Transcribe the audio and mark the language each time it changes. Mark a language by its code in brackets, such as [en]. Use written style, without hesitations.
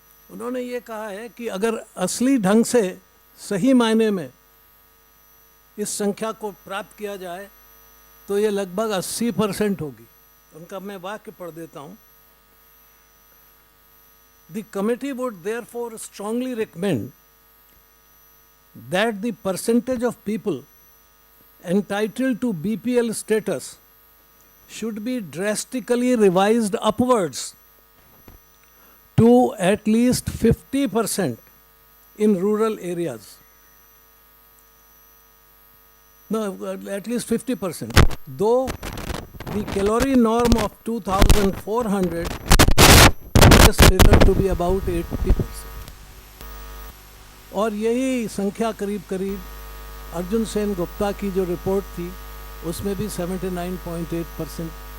[hi] उन्होंने ये कहा है कि अगर असली ढंग से सही मायने में इस संख्या को प्राप्त किया जाए तो ये लगभग 80% होगी। उनका मैं वाक्य पढ़ देता हूँ। [en] The committee would therefore strongly recommend that the percentage of people entitled to BPL status should be drastically revised upwards to at least 50% in rural areas. No, at least 50%. Though the calorie norm of 2,400 is figured to be about 80%. [hi] और यही संख्या करीब करीब अर्जुन सेन गुप्ता की जो report थी उसमें भी 79.8%।